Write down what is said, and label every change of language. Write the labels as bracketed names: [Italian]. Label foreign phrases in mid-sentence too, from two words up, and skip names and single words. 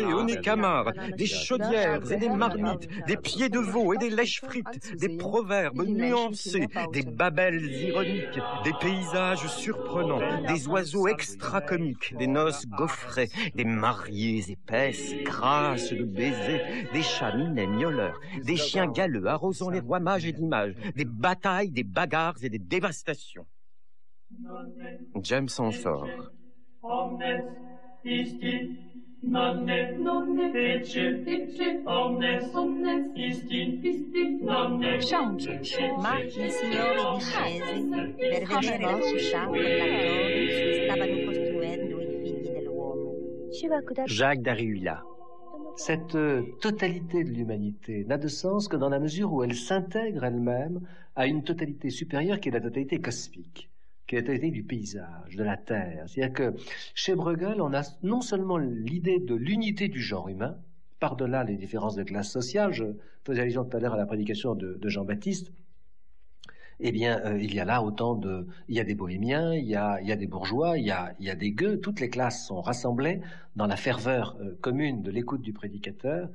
[French] au nez camard, des chaudières et des marmites, des pieds de veau et des lèches frites, des proverbes nuancés, des babels ironiques, des paysages surprenants, des oiseaux extra-comiques, des noces gaufrées, des mariées épaisses, grasses de baisers, des chats minets miauleurs, des chiens galeux arrosant les rois mages et d'images, des batailles, des bagarres et des dévastations. James en sort. [Polish] Książę, [Italian] Ma il signore discese per vedere lo sciacquo della torre in cui stavano costruendo i figli dell'uomo. [French] Jacques Derrida. Cette totalité de l'humanité n'a de sens que dans la mesure où elle s'intègre elle-même à une totalité supérieure qui est la totalité cosmique, qui est la totalité du paysage, de la terre. C'est-à-dire que chez Bruegel, on a non seulement l'idée de l'unité du genre humain, par-delà les différences de classe sociale, je faisais allusion tout à l'heure à la prédication de Jean-Baptiste, eh bien, il y a là il y a des bohémiens, il y a des bourgeois, il y a des gueux, toutes les classes sont rassemblées dans la ferveur commune de l'écoute du prédicateur.